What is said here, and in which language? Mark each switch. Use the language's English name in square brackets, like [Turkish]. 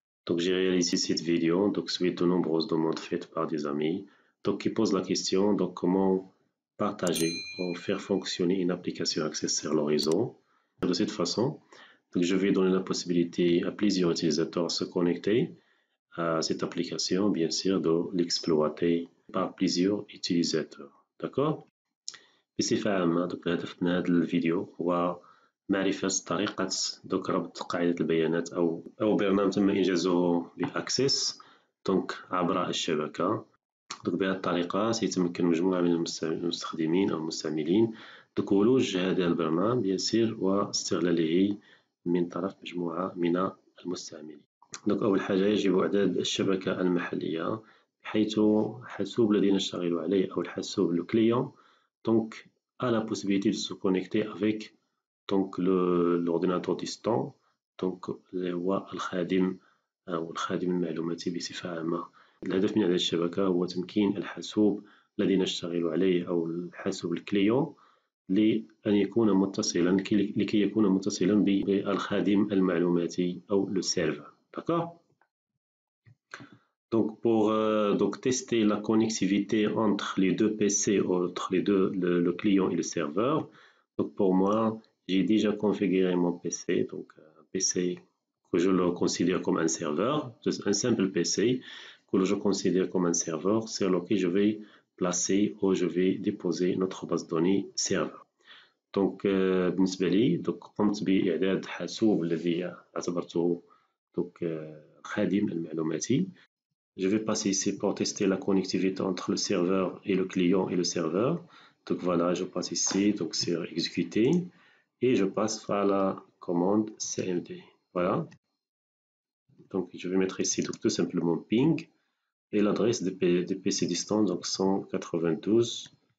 [French] Donc j'ai réalisé cette vidéo suite de nombreuses demandes faites par des amis qui posent la question comment partager ou faire fonctionner une application Access sur le réseau. De cette façon, je vais donner la possibilité à plusieurs utilisateurs de se connecter à cette application, bien sûr de l'exploiter par plusieurs utilisateurs. D'accord? [Arabic] بصفة عامة الهدف من هذه الفيديو هو معرفة طريقة ربط قاعدة البيانات أو برنامج تم إنجازه بأكسس عبر الشبكة. بهذه الطريقة سيتمكن مجموعة من المستخدمين أو المستعملين ولوج هذا البرنامج يسير واستغلاله من طرف مجموعة من المستعملين. أول حاجة يجب إعداد الشبكة المحلية بحيث الحاسوب الذي نشتغل عليه أو الحاسوب الكليون [French] a la possibilité de se connecter avec l'ordinateur distant [Arabic] هو الخادم أو الخادم المعلوماتي بصفة عامة. الهدف من هذه الشبكة هو تمكين الحاسوب الذي نشتغل عليه أو الحاسوب الكليون لكي يكون متصلا بالخادم المعلوماتي أو [French] le serveur. [Arabic] D'accord? [French] Pour tester la connectivité entre les deux PC, entre le client et le serveur, pour moi, j'ai déjà configuré mon PC, un PC que je le considère comme un serveur, un simple PC que je considère comme un serveur, sur lequel je vais placer ou je vais déposer notre base de données serveur. [Arabic] بالنسبة لي قمت بإعداد حاسوب الذي اعتبرته خادم المعلوماتي. [French] Je vais passer ici pour tester la connectivité entre le serveur et le client et le serveur. Voilà, je passe ici sur exécuter et je passe à la commande cmd. Voilà. Je vais mettre ici tout simplement ping et l'adresse des PC distants 192.